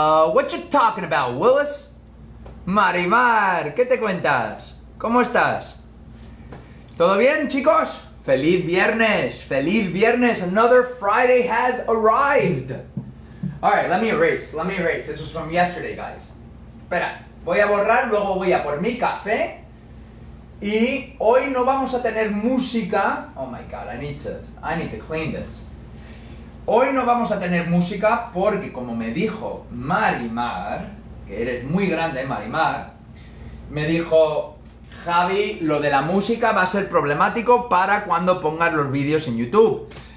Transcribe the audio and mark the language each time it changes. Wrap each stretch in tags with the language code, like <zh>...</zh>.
<en>What you talking about, Willis?</en> <es>Marimar, ¿qué te cuentas? ¿Cómo estás? ¿Todo bien, chicos? ¡Feliz viernes! ¡Feliz viernes!</es> <en>Another Friday has arrived. Alright, let me erase. This was from yesterday, guys.</en> <es>Espera, voy a borrar, luego voy a por mi café. Y hoy no vamos a tener música.</es> <en>Oh my god, I need to clean this.</en> <es>Hoy no vamos a tener música porque, como me dijo Marimar, que eres muy grande, Marimar, me dijo: Javi, lo de la música va a ser problemático para cuando pongas los vídeos en YouTube.</es>